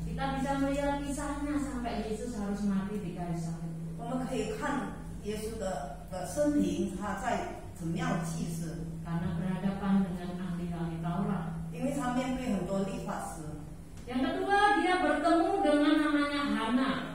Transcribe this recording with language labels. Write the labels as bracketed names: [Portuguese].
[Indonesian] Kita bisa melihat kisahnya sampai Yesus harus mati di kayu salib. [Chinese] 我们可以看耶稣的生平，他在怎么样去世？ [Indonesian] Karena berhadapan dengan ahli-ahli Taurat. [Chinese] 因为他面对很多律法师。 [Indonesian] Yang kedua, dia bertemu dengan namanya Hana.